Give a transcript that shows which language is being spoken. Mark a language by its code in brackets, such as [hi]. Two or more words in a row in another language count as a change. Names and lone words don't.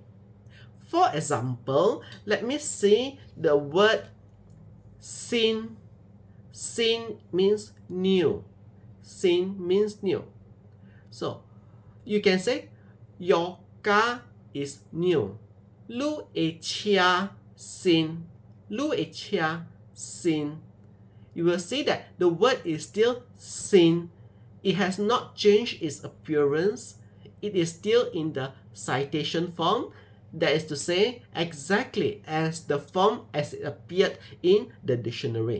[en] For example, let me see the word sin. Sin means new. Sin means new. So, you can say, your car is new. Lu e chia sin. Lu e chia sin. You will see that the word is still sin. It has not changed its appearance. It is still in the citation form. That is to say, exactly as the form as it appeared in the dictionary.